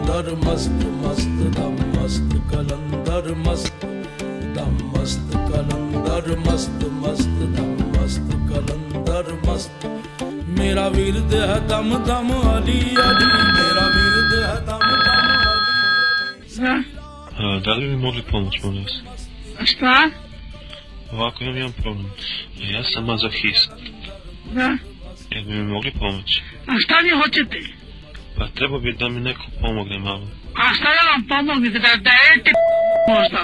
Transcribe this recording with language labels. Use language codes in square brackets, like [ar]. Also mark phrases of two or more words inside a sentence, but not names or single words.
[pa] ਮਸਤ ਮਸਤ ਦਮ ਮਸਤ ਕਲੰਦਰ ਮਸਤ ਦਮ ਮਸਤ ਕਲੰਦਰ ਮਸਤ ਮਸਤ ਦਮ ਮਸਤ ਕਲੰਦਰ ਮਸਤ ਮੇਰਾ ਵੀਰ ਦੇ ਹੈ ਦਮ ਦਮ ਅਲੀ ਅਲੀ ਮੇਰਾ ਵੀਰ ਦੇ ਹੈ ਦਮ ਦਮ ਅਲੀ [sr] Da li bi mogli pomoći, molim vas? Šta? Ovako imam jedan problem. Ja sam mazohist. Da. Jel bi mi mogli pomoći? A šta vi hoćete? Pa treba bi da mi neko pomogne malo. A šta da vam pomognete? Da dajete možda?